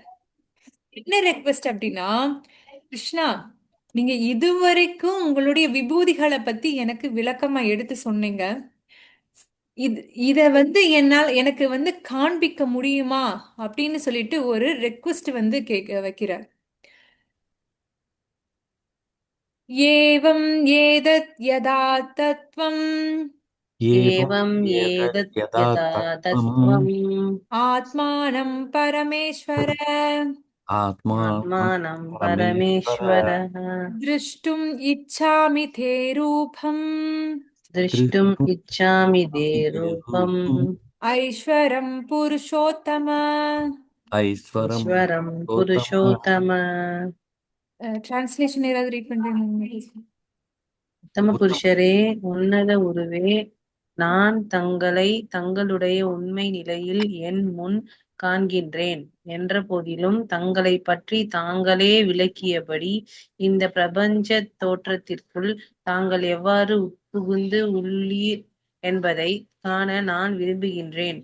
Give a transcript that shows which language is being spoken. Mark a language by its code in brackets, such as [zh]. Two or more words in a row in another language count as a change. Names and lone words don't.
[ta] என்ன ரெக்வெஸ்ட் அப்படின்னா, கிருஷ்ணா, நீங்க இதுவரைக்கும் உங்களுடைய விபூதிகளை பத்தி எனக்கு விளக்கமா எடுத்து சொன்னீங்க. இது இத வந்து என்னால் எனக்கு வந்து காண்பிக்க முடியுமா அப்படின்னு சொல்லிட்டு ஒரு ரெக்வெஸ்ட் வந்து கேட்க வைக்கிறார். [sa] एवम् एतद् यथा तत्त्वम् एवं एवं एतत् एतत् यदा यथा तत्त्वम् तत्त्वम् आत्मानं परमेश्वर आत्मानं आत्मानं परमेश्वर परमेश्वरः द्रष्टुम् इच्छामि ते रूपम् द्रष्टुम् दृष्टुम् इच्छामि ते इच्छामि ते रूपम् रूपम् ऐश्वरं पुरुषोत्तम. ऐश्वरं ईश्वरं पुरुषोत्तम पुरुषोत्तम [ta] டிரான்ஸ்லேஷன் ஏதாவது ரீட் பண்றீங்க? [sa] உத்தம उत्तम [ta] புருஷரே, உன்னத உருவே, நான் தங்களை தங்களுடைய உண்மை நிலையில் என் முன் காண்கின்றேன் என்ற போதிலும் தங்களைப் பற்றி தாங்களே விளக்கியபடி இந்த பிரபஞ்சத் தோற்றத்திற்குள் தாங்கள் எவ்வாறு உட்புகுந்து உள்ளீர் என்பதைக் காண நான் விரும்புகின்றேன்.